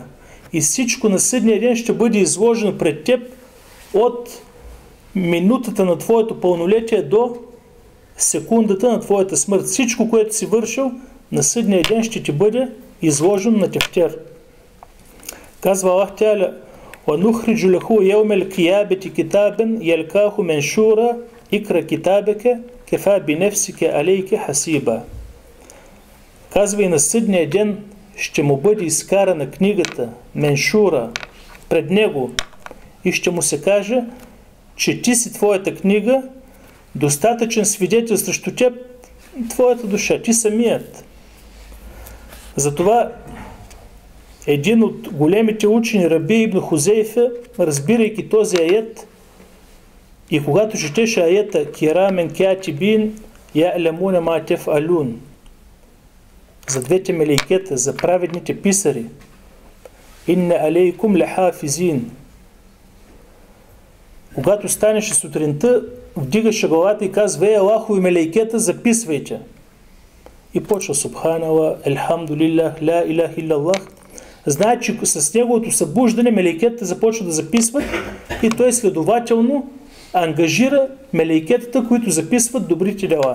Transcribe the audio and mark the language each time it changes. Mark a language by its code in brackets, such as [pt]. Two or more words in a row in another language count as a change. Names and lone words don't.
[bg] И всичко на съдния ден ще бъде изложено пред теб от минутата на твоето пълнолетие до секундата на твоята смърт. Всичко, което си вършил, на съдния ден ще ти бъде изложено на тефтер. [ar] Казва الله تعالى: وَنُخْرِجُ لَهُ يَوْمَ الْقِيَامَةِ كِتَابًا يَلْقَاهُ مَنْشُورًا اقْرَأْ كِتَابَكَ كَفَى بِنَفْسِكَ عَلَيْكَ حَسِيبًا. [bg] Казва, и на съдния ден ще му бъде изкарана книгата меншура пред него и ще му се каже, че ти си твоята книга, достатъчен свидетел срещу теб, твоята душа, ти самият. Затова един от големите учени, Раби ибн Хузейфа, разбирайки този аят, и когато четеше аята [ar] "كراما كاتبين يعلمون ما تفعلون. [bg] За двете мелейкета, за праведните писари. [ar] إن عليكم لحافظين. [bg] Когато станеше сутринта, вдигаше главата и казва: Аллахови мелейкета, записвайте. И почва [ar] سبحان الله، الحمد لله، لا إله إلا الله. [bg] Знае, че с неговото събуждане мелейкетата започва да записват и той следователно ангажира мелейкетата, които записват добрите дела.